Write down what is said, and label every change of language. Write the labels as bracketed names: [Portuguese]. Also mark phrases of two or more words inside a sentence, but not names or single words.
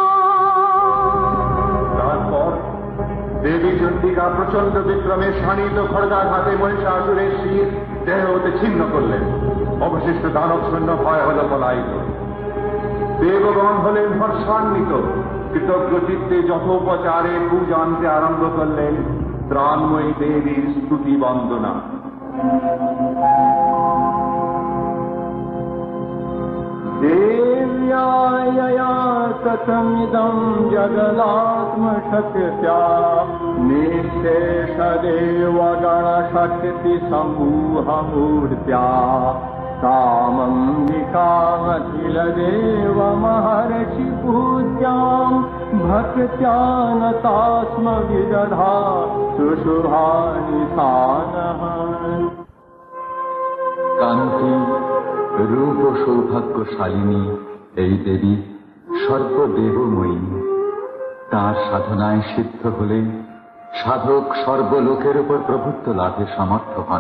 [Bangla] তারপর দেবী চণ্ডিকা প্রচন্ড বিক্রমে শানিত খড়গার হাতে মহিষাসুরের শির দেহ হতে ছিন্ন করলেন। অবশিষ্ট দানব সৈন্য ভয় হল পলায়িত। দেবগণ হলেন হর্ষান্বিত, কৃতজ্ঞ চিত্তে যথোপচারে পূজা আনতে আরম্ভ করলেন ত্রাণময়ী দেবীর স্তুতি বন্দনা। [Sanskrit] देव्यायया कथमिदं जगदात्मशक्त्या निःशेषदेवगणशक्तिसमूहमूर्त्या तामम्बिकामखिलदेवमहर्षिपूज्यां भक्त्या नता स्म विदधा सुशुभानि सानः। [Bangla] কান্তি রূপ ও সৌভাগ্যশালিনী এই দেবী সর্বদেবময়ী। তাঁর সাধনায় সিদ্ধ হলে সাধক সর্বলোকের উপর প্রভুত্ব লাভে সমর্থ হন।